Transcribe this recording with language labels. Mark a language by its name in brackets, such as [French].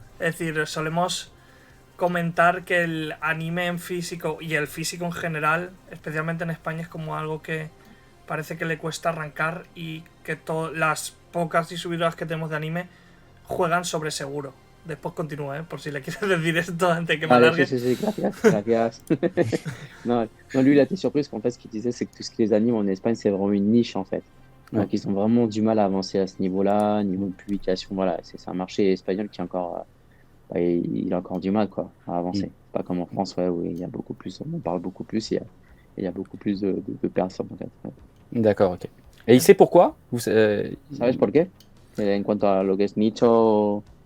[Spanish] Es decir, solemos comentar que el anime en físico y el físico en general, especialmente en España, es como algo que parece que le cuesta arrancar, y que las pocas distribuidoras que tenemos de anime juegan sobre seguro. Después continúa, por si le quieres decir esto antes de que me alargue. Sí, gracias. [French] non, lui, il a été surpris parce qu'en fait, ce qu'il disait, c'est que tout ce qui les anime en Espagne, c'est vraiment une niche, en fait. Donc, ils ont vraiment du mal à avancer à ce niveau-là, niveau de publication. Voilà, c'est un marché espagnol qui est encore... il a encore du mal, quoi, à avancer. Pas comme en France, où il y a beaucoup plus, on en parle beaucoup plus, il y a beaucoup plus de personnes, en fait. Ouais. D'accord, ok. Et il sait pourquoi? [Spanish] ¿Sabes por qué? En cuanto a lo que es nicho...